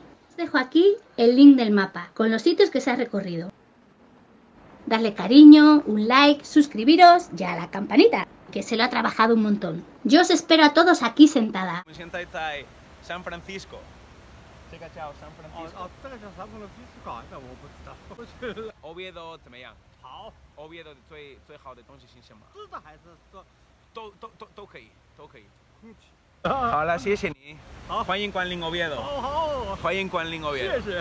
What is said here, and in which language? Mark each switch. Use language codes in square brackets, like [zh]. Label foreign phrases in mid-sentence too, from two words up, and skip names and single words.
[es] Os dejo aquí el link del mapa, con los sitios que se ha recorrido. Darle cariño, un like, suscribiros y a la campanita, que se lo ha trabajado un montón. Yo os espero a todos aquí sentada. Me siento en San Francisco. San Francisco. [zh] 这个叫三浦的必须搞一下，我不知道。我觉得 Oviedo 怎么样？好， Oviedo 最好的东西是什么？吃的还是说都可以，都可以。空气。好了，谢谢你。好欢迎光临 Oviedo。好，欢迎光临 Oviedo。谢谢。